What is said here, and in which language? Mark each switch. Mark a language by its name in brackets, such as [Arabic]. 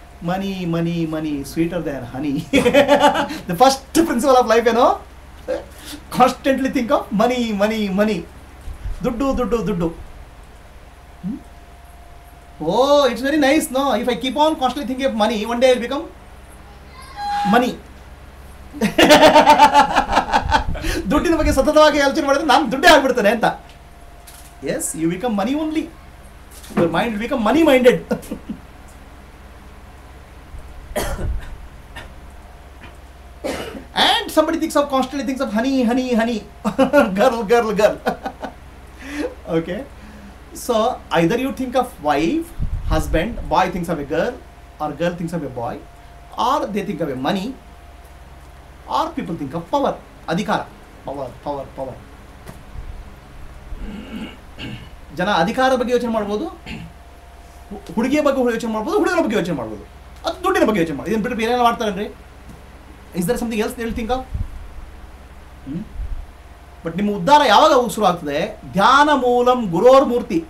[English] Money, money, money, sweeter than honey. The first principle of life, constantly think of money, money, money. Duddu, duddu, duddu. Oh, it's very nice, no? If I keep on constantly thinking of money, one day I'll become money. [Kannada] ದುಡ್ಡಿನ ಬಗ್ಗೆ ಸತತವಾಗಿ ಆಲೋಚನೆ ಮಾಡಿದ್ರೆ ನಾನು ದುಡ್ಡೇ ಆಗ್ಬಿಡ್ತೇನೆ ಅಂತ. [English] Yes, you become money only. Your mind will become money-minded. And somebody constantly thinks of honey, honey, honey. Girl, girl, girl. Okay. So, either you think of wife, husband, boy thinks of a girl, or girl thinks of a boy, or they think of a money, or people think of power, adhikara. Power, power, power. [Kannada] ಜನ ಅಧಿಕಾರದ ಬಗ್ಗೆ ಯೋಚನೆ ಮಾಡ್ಬೋದು, ಹುಡುಗಿಯ ಬಗ್ಗೆ ಯೋಚನೆ ಮಾಡ್ಬೋದು, ಹುಡುಗರ ಬಗ್ಗೆ ಯೋಚನೆ ಮಾಡ್ಬೋದು, ಅದು ದುಡ್ಡಿನ ಬಗ್ಗೆ ಯೋಚನೆ ಮಾಡಿ. ಇದನ್ನು ಬಿಟ್ಟು ಬೇರೆ ಮಾಡ್ತಾರೇನ್ರಿ? [English] Is there something else they will think of? [Kannada] But ನಿಮ್ಮ ಉದ್ಧಾರ ಯಾವಾಗ ಶುರು ಆಗ್ತದೆ? [Sanskrit] ಧ್ಯಾನ ಮೂಲಂ ಗುರೋರ್ ಮೂರ್ತಿ.